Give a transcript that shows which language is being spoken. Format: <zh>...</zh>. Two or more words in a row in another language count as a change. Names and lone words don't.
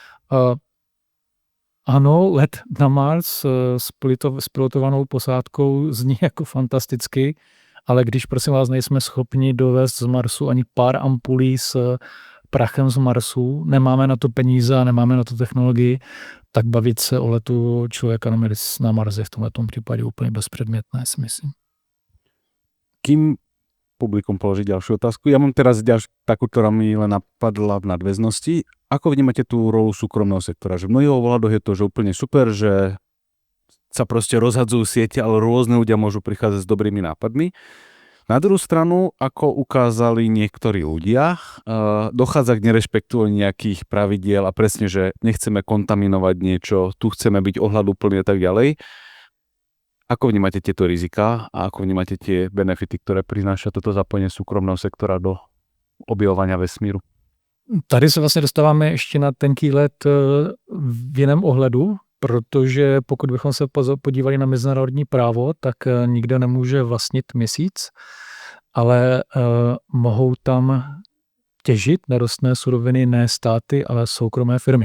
<cs>Ano, let na Mars s pilotovanou posádkou zní jako fantasticky, ale když, prosím vás, nejsme schopni dovést z Marsu ani pár ampulí s prachem z Marsu, nemáme na to peníze a nemáme na to technologii, tak bavit se o letu člověka na Mars je v tomto případě úplně bezpředmětné, si myslím.</cs> <sk>Kým publikum položí ďalšiu otázku? Ja mám teraz takú, ktorá mi len napadla v nadväznosti. Ako vnímate tú rolu súkromného sektora? Že v mnohých ohľadoch je to že úplne super, že sa proste rozhadzujú siete, ale rôzne ľudia môžu prichádzať s dobrými nápadmi. Na druhú stranu, ako ukázali niektorí ľudia, dochádza k nerešpektovaniu nejakých pravidiel a presne, že nechceme kontaminovať niečo, tu chceme byť ohľaduplní a tak ďalej. Ako vnímate tieto rizika a ako vnímate tie benefity, ktoré prináša toto zapojenie súkromného sektora do objevovania vesmíru?</sk> <cs>Tady se vlastně dostáváme ještě na tenký let v jiném ohledu, protože pokud bychom se podívali na mezinárodní právo, tak nikdo nemůže vlastnit měsíc, ale mohou tam těžit nerostné suroviny ne státy, ale soukromé firmy.</cs>